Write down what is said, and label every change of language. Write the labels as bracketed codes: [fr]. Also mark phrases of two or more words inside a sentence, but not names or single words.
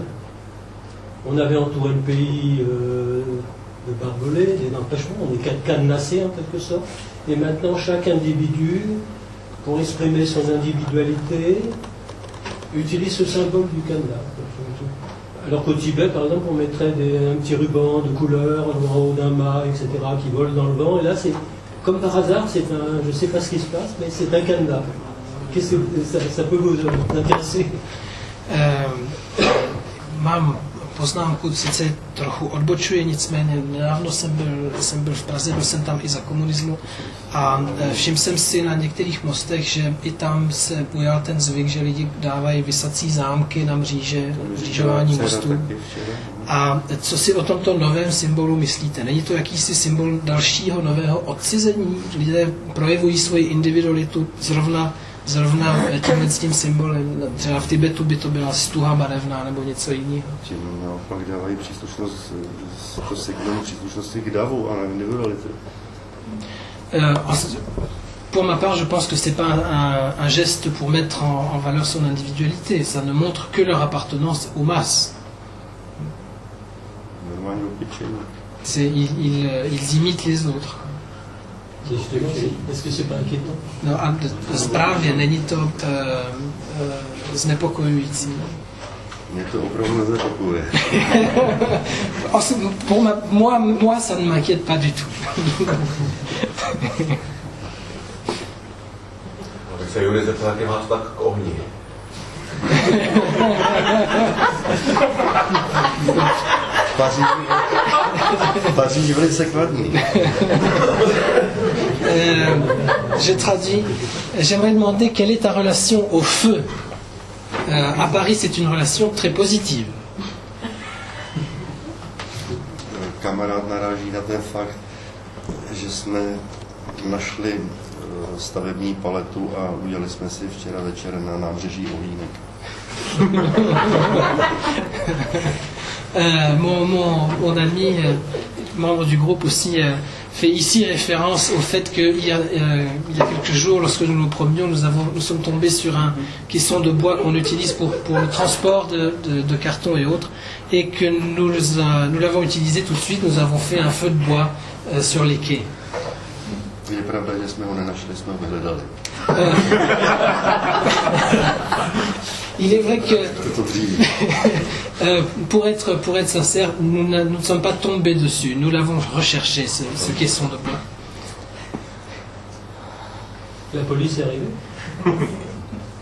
[fr] On avait entouré le pays de barbelés, d'empêchements, on est cadenassé en quelque sorte, et maintenant chaque individu, pour exprimer son individualité, utilise ce symbole du cadenas. Alors qu'au Tibet, par exemple, on mettrait un petit ruban de couleur en haut d'un mât, etc., qui vole dans le vent, et là, c'est comme par hasard, je ne sais pas ce qui se passe, mais c'est un cadenas. Qu'est-ce que ça peut vous intéresser? [cs] Mám poznámku, sice trochu odbočuje, nicméně nedávno jsem byl v Praze, byl jsem tam i za komunismu a všiml jsem si na některých mostech, že i tam se ujal ten zvyk, že lidi dávají visací zámky na mřížování mostů. A co si o tomto novém symbolu myslíte? Není to jakýsi symbol dalšího nového odcizení? Lidé projevují svoji individualitu zrovna s tím symbolem. Třeba v Tibetu by to byla stuha barevná nebo něco jiného. Tím naopak dávají příslušnost, to signál příslušnosti k davu a na individualité. [fr] Pour ma part, je pense que ce n'est pas un geste pour mettre en valeur son individualité. Ça ne montre que leur appartenance aux masses. Ils imitent les autres. Est-ce que c'est pas inquiétant? [cs] No a správně není to znepokojující. Mě to opravdu neznepokojuje. [fr] Moi, ça ne m'inquiète pas du tout. [cs] Tak se Jury zeptal, jaký máš tak k ohni. Paříž velice kladný. [fr] Je traduis. J'aimerais demander quelle est ta relation au feu. À Paris, c'est une relation très positive. [cs] Kamarád naráží na ten fakt, že jsme našli stavební paletu a udělali jsme si včera večer na nábřeží ohýnek. [fr] Mon ami, membre du groupe aussi, fait ici référence au fait qu'il y a quelques jours, lorsque nous nous promenions, nous sommes tombés sur un caisson de bois qu'on utilise pour le transport de cartons et autres, et que nous l'avons utilisé tout de suite. Nous avons fait un feu de bois sur les quais. [cs] Je pravda, že jsme ho nenašli, jsme ho vyhledali. [fr] Il est vrai que, pour être sincère, nous ne sommes pas tombés dessus. Nous l'avons recherché, ce caisson de bois. La police est arrivée?